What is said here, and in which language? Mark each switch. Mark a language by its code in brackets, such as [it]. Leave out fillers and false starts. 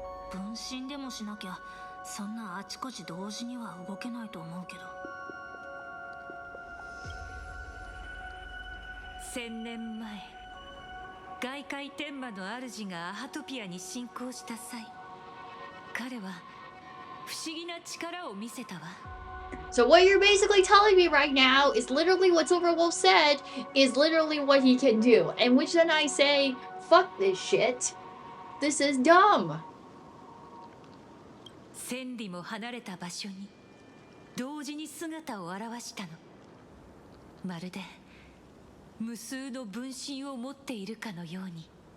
[ja] 分身でもしなきゃそんなあちこち同時には動けないと思うけど。 1000年前、外界天魔の主がアハトピアに侵攻した際、彼は不思議な力を見せたわ。 [en] So what you're basically telling me right now is literally what Silverwolf said is literally what he can do. And which then I say, fuck this shit. This is dumb. [ja] 千里も離れた場所に同時に姿を現したの。まるで無数の分身を持っているかのように。